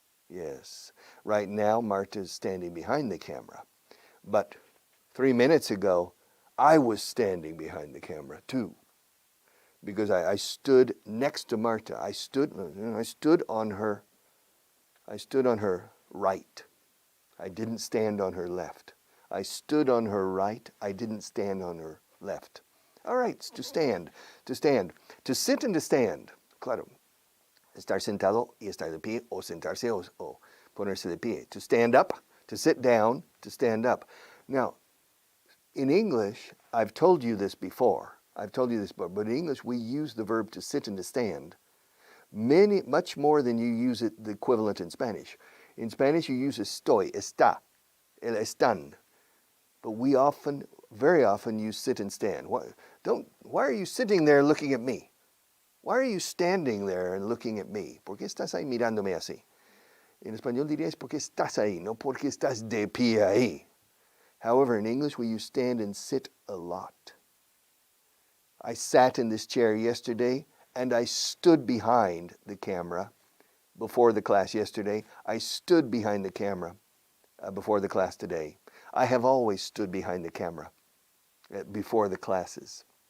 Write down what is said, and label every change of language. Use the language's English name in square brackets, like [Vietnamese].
[English] Yes, right now Marta is standing behind the camera, but 3 minutes ago I was standing behind the camera too, because I stood next to Marta. I stood on her right. I didn't stand on her left. I stood on her right. I didn't stand on her left. All right, to stand. To sit and to stand. Claro. [Spanish] Estar sentado y estar de pie, o sentarse o ponerse de pie. [English] To stand up, to sit down, to stand up. Now, in English, I've told you this before, but in English we use the verb to sit and to stand much more than you use it the equivalent in Spanish. In Spanish you use [Spanish] estoy, está, el están. [English] But we very often use sit and stand. Why are you sitting there looking at me? Why are you standing there and looking at me? [Spanish] ¿Por qué estás ahí mirándome así? En español dirías ¿por qué estás ahí? No porque estás de pie ahí. [English] However, in English we use stand and sit a lot. I sat in this chair yesterday and I stood behind the camera before the class yesterday. I stood behind the camera before the class today. I have always stood behind the camera before the classes.